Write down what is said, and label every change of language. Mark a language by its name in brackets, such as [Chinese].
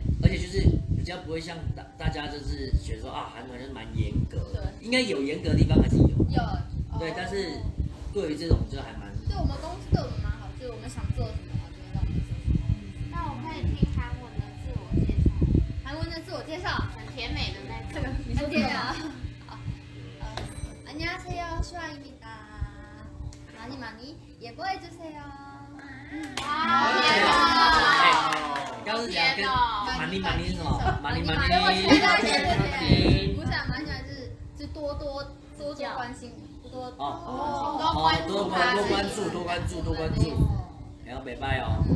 [Chinese] 而且就是比较不会像大家就是觉得说啊，韩团就是蛮严格的，应该有严格的地方还是有。对，但是对于这种就还蛮。对我们公司对我们蛮好，就是我们想做什么，就会让我们做什么。那我可以听韩文的自我介绍，韩文的自我介绍，很甜美的那种。你说对啊？好， [Korean] 안녕하세요 슈아입니다. 많이 많이 예뻐해 주세요. [Chinese] 刚刚是讲跟蛮尼是什么？蛮尼，不是蛮喜欢是多关心，多关注，然后北拜哦。